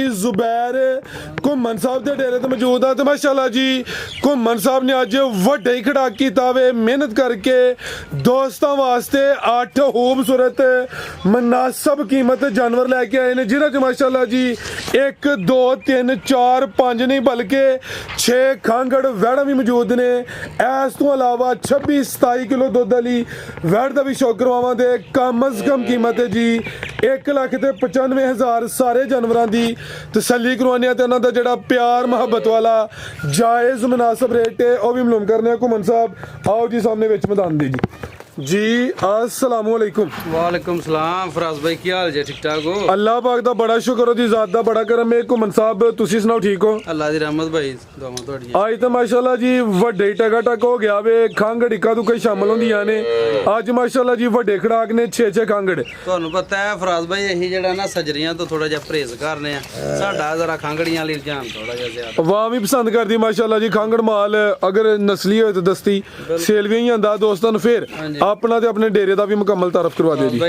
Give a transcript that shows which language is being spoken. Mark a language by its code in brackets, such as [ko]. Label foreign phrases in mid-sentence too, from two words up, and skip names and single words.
[pa] ਜ਼ੁਬੈਰ ਘੁੰਮਣ ਸਾਹਬ ਦੇ ਡੇਰੇ ਤੇ ਮੌਜੂਦ ਹੈ ਤੇ ਮਾਸ਼ਾਅੱਲਾ ਜੀ ਘੁੰਮਣ ਸਾਹਬ ਨੇ ਅੱਜ ਵੱਡਾ ਹੀ ਖੜਾ ਕੀਤਾ ਵੇ ਮਿਹਨਤ ਕਰਕੇ ਦੋਸਤਾਂ ਵਾਸਤੇ 8 ਖੂਬਸੂਰਤ ਮੁਨਾਸਿਬ ਕੀਮਤ ਜਾਨਵਰ ਲੈਕੇ ਆਏ ਨੇ ਜਿਨ੍ਹਾਂ ਚ ਮਾਸ਼ਾਅੱਲਾ ਜੀ 1 2 3 4 5 ਨਹੀਂ ਬਲਕਿ 6 ਖਾਂਗੜ ਵੈੜਾ ਭੀ ਮੌਜੂਦ ਨੇ ਇਸ ਤੋ ਅਲਾਵਾ 26-27 ਕਿਲੋ ਦੁੱਧ ਵਾਲੀ ਵੈੜ ਕਾ ਭੀ ਸ਼ੌਕ ਕਰਵਾਵਾਂ ਦੇ ਕਮ ਅਜ਼ ਕਮ ਕੀਮਤ ਹੈ ਜੀ 1,95,000 ਸਾਰੇ ਜਾਨਵਰਾਂ ਕੀ ਤਸੱਲੀ ਕਰਵਾਨੇ ਤੇ ਉਨ੍ਹਾਂ ਦਾ ਜਿਹੜਾ ਪਿਆਰ ਮੁਹੱਬਤ ਵਾਲਾ ਜਾਇਜ਼ ਮੁਨਾਸਿਬ ਰੇਟ ਹੈ ਵਹ ਭੀ ਮਾਲੂਮ ਕਰਨੇ ਘੁੰਮਣ ਸਾਹਬ ਆਓ ਜੀ ਸਾਮ੍ਹਣੇ ਵਿੱਚ ਮੈਦਾਨ ਦੇ ਜੀ [ar] السلام عليكم وعليكم السلام [pa] ਫਰਾਜ਼ ਭਾਈ ਕੀ ਹਾਲ ਜੇ ਠੀਕ ਠਾਕ ਹੋ ਅੱਲਾਹ ਪਾਕ ਦਾ ਬੜਾ ਸ਼ੁਕਰ ਓਦੀ ਜ਼ਾਤ ਦਾ ਬੜਾ ਕਰਮ ਹੈ ਘੁੰਮਣ ਸਾਹਬ ਤੁਸੀਂ ਸੁਣਾਓ ਠੀਕ ਹੋ ਅੱਲਾ ਦੀ ਰਹਿਮਤ ਭਾਈ ਦੁਆਵਾਂ ਤੁਹਾਡੀਆਂ ਆਜ ਤੋ ਮਾਸ਼ਾਅੱਲਾ ਜੀ ਵੱਡੇ ਟਕਾ ਟਕ ਹੋ ਗਿਆ ਵੇ ਖੰਘ ਇੱਕਾ ਦੁੱਕਾ ਸ਼ਾਮਿਲ ਹੋਂਦੀਆਂ ਨੇ ਅੱਜ ਮਾਸ਼ਾਅੱਲਾ ਜੀ ਵੱਡੇ ਖੜਾਕ ਨੇ 6 ਖੰਘੜ ਤੁਹਾਨੂੰ ਪਤਾ ਹੈ ਫਰਾਜ਼ ਭਾਈ ਅਸੀਂ ਜਿਹੜਾ ਨਾ ਸਜਰੀਆਂ ਤੋਂ ਥੋੜਾ ਜਿਹਾ ਪਰਹੇਜ਼ ਕਰਨੇ ਆ ਸਾਡਾ ਜ਼ਰਾ ਖੰਗੜੀਆਂ ਲਈ ਰੁਝਾਨ ਥੋੜਾ ਜਿਹਾ ਜ਼ਿਆਦਾ ਵਾਹ ਵੀ ਪਸੰਦ ਕਰਦੀ ਮਾਸ਼ਾਅੱਲਾ ਜੀ ਖੰਘੜ ਮਾਲ ਅਗਰ ਨਸਲੀ ਹੋਏ ਤਾਂ ਦਸਤੀ ਸੇਲ ਵੀ ਜਾਂਦਾ ਦੋਸਤਾਂ ਨੂੰ ਫੇਰ ਆਪਣਾ ਤੇ ਆਪਣੇ ਡੇਰੇ ਦਾ ਵੀ ਮੁਕੰਮਲ ਤਾਰਫ ਕਰਵਾ ਦਿਓ ਜੀ